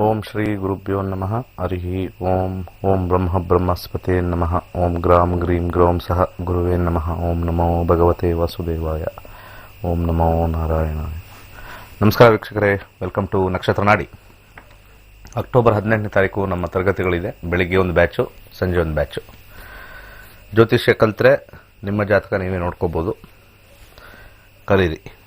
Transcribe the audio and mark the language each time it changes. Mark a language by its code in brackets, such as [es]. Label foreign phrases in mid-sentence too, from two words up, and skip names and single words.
[sa] ಶ್ರೀ ಗುರುಭ್ಯೋ ನಮಃ. ಹರಿ ಓಂ. ಓಂ ಬ್ರಹ್ಮ ಬ್ರಹ್ಮಸ್ಪತೆ ನಮಃ. ಓಂ ಗ್ರಾಂ ಗ್ರೀಂ ಗ್ರೌಂ ಸಹ ಗುರುವೇ ನಮಃ. ಓಂ ನಮೋ ಭಗವತೆ ವಾಸುದೇವಾಯ. ಓಂ ನಮೋ ನಾರಾಯಣಾಯ. [kn] ನಮಸ್ಕಾರ ವೀಕ್ಷಕರೇ, [en] welcome to [kn] ನಕ್ಷತ್ರ ನಾಡಿ. ಅಕ್ಟೋಬರ್ 18ನೇ ತಾರೀಕು ನಮ್ಮ ತರಗತಿಗಳಿದೆ. ಬೆಳಿಗ್ಗೆ ಒಂದು ಬ್ಯಾಚು, ಸಂಜೆ ಒಂದು ಬ್ಯಾಚು. ಜ್ಯೋತಿಷ್ಯ ಕಲ್ತ್ರೆ ನಿಮ್ಮ ಜಾತಕ ನೀವೇ ನೋಡ್ಕೋಬೋದು, ಕಲೀರಿ.